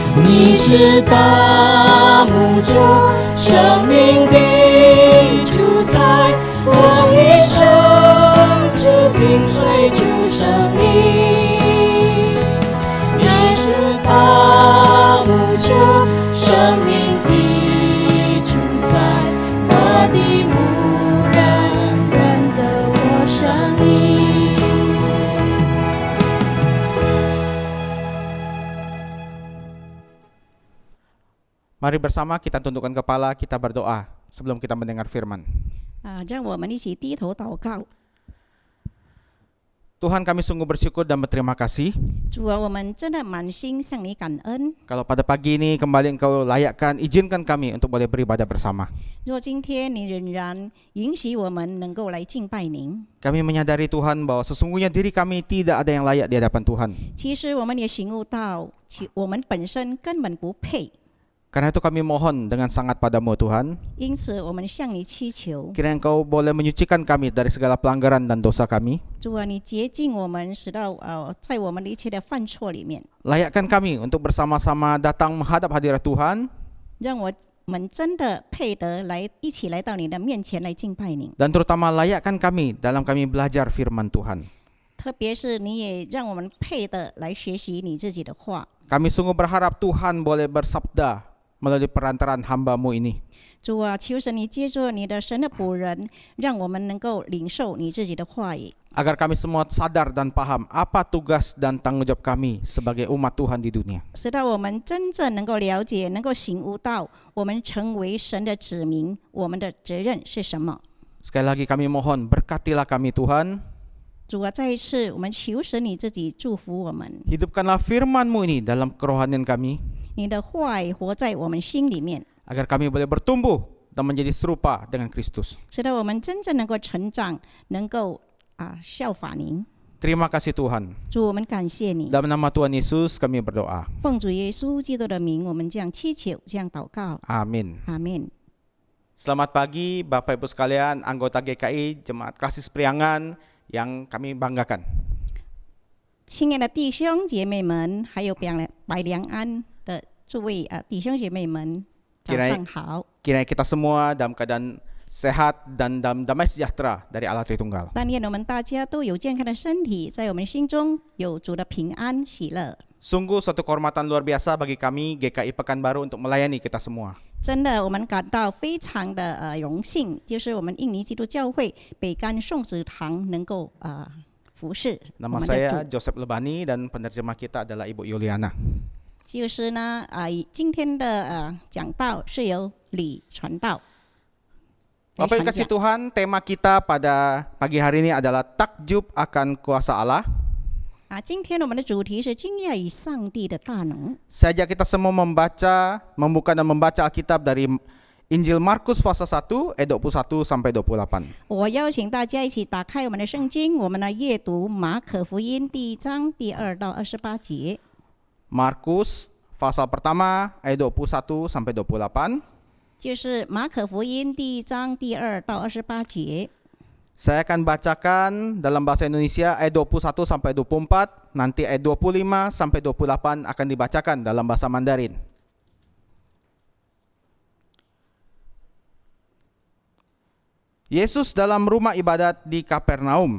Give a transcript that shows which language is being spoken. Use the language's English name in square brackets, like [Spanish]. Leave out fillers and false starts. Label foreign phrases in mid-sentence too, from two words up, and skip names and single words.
[Chinese] 你是大牧者，生命的主宰，我一生只听随主声音。你是大牧者，生命的主宰，我的牧人，认得我声音。 [Indonesian] Mari bersama kita tundukkan kepala, kita berdoa sebelum kita mendengar firman. [Chinese] 让我们一起低头祷告。 [Indonesian] Tuhan, kami sungguh bersyukur dan berterima kasih [Chinese] 主啊，我们真的满心向你感恩。 [Indonesian] kalau pada pagi ini kembali Engkau layakkan, izinkan kami untuk boleh beribadah bersama. [Chinese] 若今天你仍然允许我们能够来敬拜您， [Indonesian] Kami menyadari Tuhan bahwa sesungguhnya diri kami tidak ada yang layak di hadapan Tuhan. [Chinese] 其实我们也醒悟到，我们本身根本不配。 [Indonesian] Karena itu kami mohon dengan sangat padamu Tuhan, [Chinese] 因此，我们向你祈求， [Indonesian] kiranya Engkau boleh menyucikan kami dari segala pelanggaran dan dosa kami. [Chinese] 主啊，你洁净我们，使到在我们的一切的犯错里面， [Indonesian] Layakkan kami untuk bersama-sama datang menghadap hadirat Tuhan [Chinese] 让我们真的配得来一起来到你的面前来敬拜你。 [Indonesian] dan terutama layakkan kami dalam kami belajar firman Tuhan. [Chinese] 特别是你也让我们配得来学习你自己的话。 [Indonesian] Kami sungguh berharap Tuhan boleh bersabda melalui perantaran hamba-Mu ini. [Chinese] 主啊，求神你借助你的神的仆人，让我们能够领受你自己的话语， [Indonesian] Agar kami semua sadar dan paham apa tugas dan tanggung jawab kami sebagai umat Tuhan di dunia. [Chinese] 使到我们真正能够了解，能够醒悟到我们成为神的子民，我们的责任是什么。 [Indonesian] Sekali lagi kami mohon, berkatilah kami Tuhan. [Chinese] 主啊，再一次我们求神你自己祝福我们， [Indonesian] Hidupkanlah firman-Mu ini dalam kerohanian kami. [Chinese] 你的话语活在我们心里面， [Indonesian] Agar kami boleh bertumbuh dan menjadi serupa dengan Kristus. [Chinese] 使到我们真正能够成长，能够效法您。 [Indonesian] Terima kasih Tuhan. [Chinese] 主，我们感谢你， [Indonesian] Dalam nama Tuhan Yesus kami berdoa. [Chinese] 奉主耶稣基督的名，我们这样祈求，这样祷告， [Indonesian] Amin. [Chinese] 阿门。 [Indonesian] Selamat pagi Bapak Ibu sekalian, anggota GKI Jemaat Kasih Priangan yang kami banggakan. [Chinese] 亲爱的弟兄姐妹们，还有百良安的诸位弟兄姐妹们，早上好。 [Indonesian] Kiranya kita semua dalam keadaan sehat dan dalam damai sejahtera dari Allah Tritunggal. [Chinese] 但愿我们大家都有健康的身体，在我们心中有主的平安喜乐。 [Indonesian] Sungguh suatu kehormatan luar biasa bagi kami GKI Pekanbaru untuk melayani kita semua. [Chinese] 真的，我们感到非常的荣幸，就是我们印尼基督教会北干颂子堂能够服侍我 [Indonesian] Nama [Chinese] 们的 [Indonesian] saya [Chinese] 主。 [Indonesian] Joseph Lebani dan penerjemah kita adalah Ibu Yuliana. [Chinese] 就是呢，今天的讲道是由李传道。 [Indonesian] Bapak Ibu kasih Tuhan, tema kita pada pagi hari ini adalah takjub akan kuasa Allah. [Chinese] 今天我们的主题是惊讶于上帝的大能。 [Indonesian] Saya ajak kita semua membuka dan membaca Alkitab dari Injil Markus pasal 1 ayat 21 sampai 28. [Chinese] 我邀请大家一起打开我们的圣经，我们来阅读马可福音第1章第2到28节。 [Indonesian] Markus pasal pertama ayat 21 sampai 28. [Chinese] 就是马可福音第1章第2到28节。 [Indonesian] Saya akan bacakan dalam bahasa Indonesia ayat 21 sampai 24, nanti ayat 25 sampai 28 akan dibacakan dalam bahasa Mandarin. Yesus dalam rumah ibadat di Kapernaum.